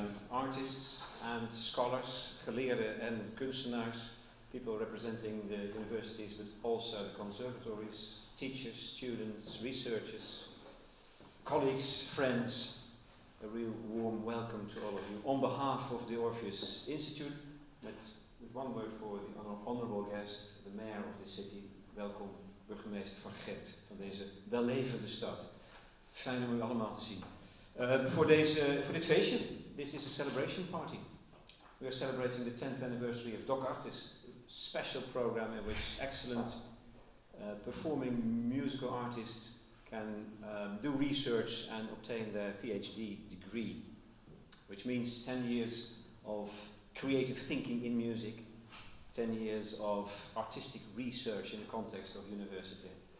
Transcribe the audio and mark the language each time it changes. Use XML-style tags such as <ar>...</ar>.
<en>Artists and scholars,</en> <nl>geleerden en kunstenaars,</nl> <en>people representing the universities but also the conservatories, teachers, students, researchers, colleagues, friends. A real warm welcome to all of you. On behalf of the Orpheus Institute, with one word for the honorable guest, the mayor of the city.</en> <nl>Welkom, burgemeester van Ghent, van deze wellevende stad. Fijn om u allemaal te zien. Voor dit feestje,</nl> <en>this is a celebration party. We are celebrating the 10th anniversary of docARTES, a special program in which excellent performing musical artists can do research and obtain their PhD degree, which means 10 years of creative thinking in music, 10 years of artistic research in the context of university.</en>